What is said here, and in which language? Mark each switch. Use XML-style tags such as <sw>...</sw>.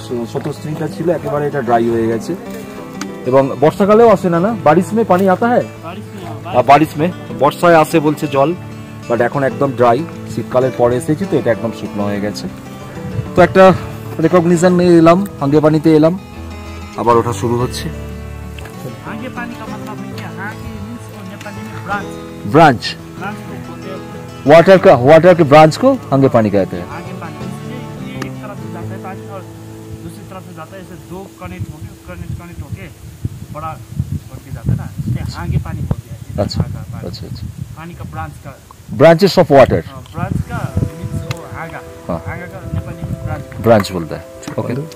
<bn>স্রোতস্বিনীটা ছিল একেবারে এটা ড্রাই হয়ে গেছে এবং বর্ষাকালেও আসে না।</bn> <hi>বারিশ মে পানি আতা হ্যাঁ, বারিশ মে</hi> <bn>বর্ষায় আসে বলছে জল, বাট এখন একদম ড্রাই। শীতকালের পরে এসেছি তো এটা একদম শুকনো হয়ে গেছে। তো একটা রেকগনিশন নিয়ে এলাম, হাঙ্গেপানিতে এলাম, আবার ওটা শুরু হচ্ছে।</bn> <hi>हांगेपानी का मतलब है कि हांगे मीन्स और नेपाली में ब्रांच ब्रांच ब्रांच को बोलते हैं वाटर के ब्रांच को हांगेपानी कहते हैं। हांगेपानी। इसलिए ये एक तरफ से जाता है पानी और दूसरी तरफ से जाता है, ऐसे दो कनेक्ट होके बड़ा करके जाता है ना, इसलिए हांगेपानी बोलते हैं। अच्छा पानी अच्छा अच्छा, पानी का ब्रांच का</hi> <en>branches of water,</en> <hi>ब्रांच का मीन्स वो हांगा हाँ। हांगा का नेपाली में ब्रांच। ब्रांच बोलता है। ओके,</hi>